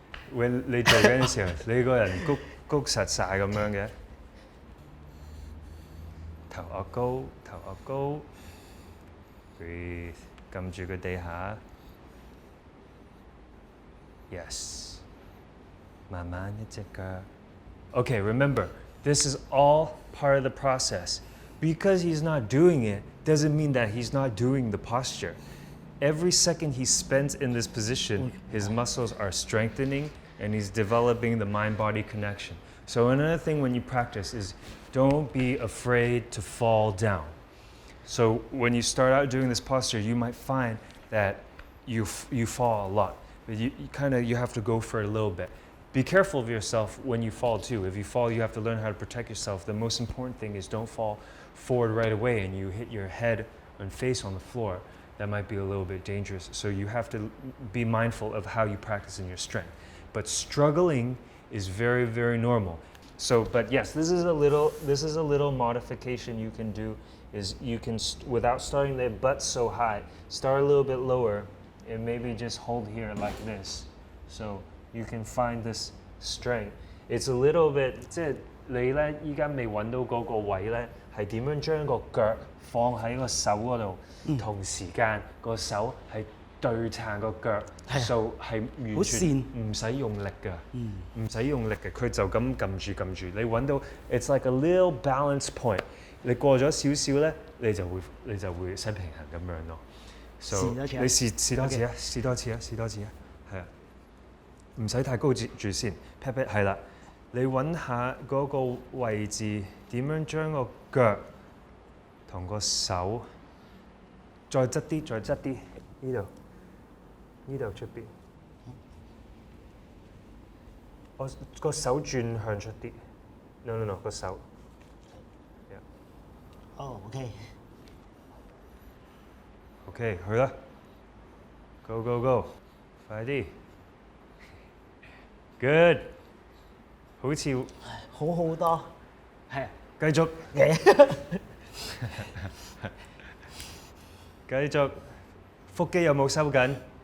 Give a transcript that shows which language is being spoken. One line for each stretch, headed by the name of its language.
Cantonese: 你做緊嘅時候，你個人谷實晒咁樣嘅，頭擱高，頭擱高 ，
English: breathe，
Cantonese: 撳住個地下 ，
English: yes，
Cantonese: 慢慢一隻腳。
English: Okay, remember, this is all part of the process. Because he's not doing it doesn't mean that he's not doing the posture. Every second he spends in this position, his muscles are strengthening and he's developing the mind-body connection. So another thing when you practice is don't be afraid to fall down. So when you start out doing this posture, you might find that you fall a lot, but you have to go for it a little bit. Be careful of yourself when you fall too. If you fall, you have to learn how to protect yourself. The most important thing is don't fall forward right away and you hit your head and face on the floor. That might be a little bit dangerous. So you have to be mindful of how you practice in your strength. But struggling is very, very normal. So, but yes, this is a little modification you can do. Is you can without starting the butt so high, start a little bit lower, and maybe just hold here like this. So you can find this strength. It's a little bit
Cantonese: 即係你咧依家未揾到嗰個位咧，係點樣將個腳放喺個手嗰度，同時間個手係對撐個腳，就係完全唔使用力㗎，唔使用力嘅，佢就咁撳住，你揾到
English: it's like a little balance point。
Cantonese: 你過咗少少咧，你就會失平衡咁樣咯。 So 你試多次啊，試多次啊，係啊，唔使太高住先 ，
English: pat pat
Cantonese: 係啦。你揾下嗰個位置點樣將個腳同個手再側啲，呢度出邊。我個手轉向出啲 ，
English: no，
Cantonese: 個手。哦
English: OK，
Cantonese: 去啦 ，
English: go，
Cantonese: 快啲 ，
English: good，
Cantonese: 好似好好多，係啊，繼續，繼續，腹肌有冇收緊？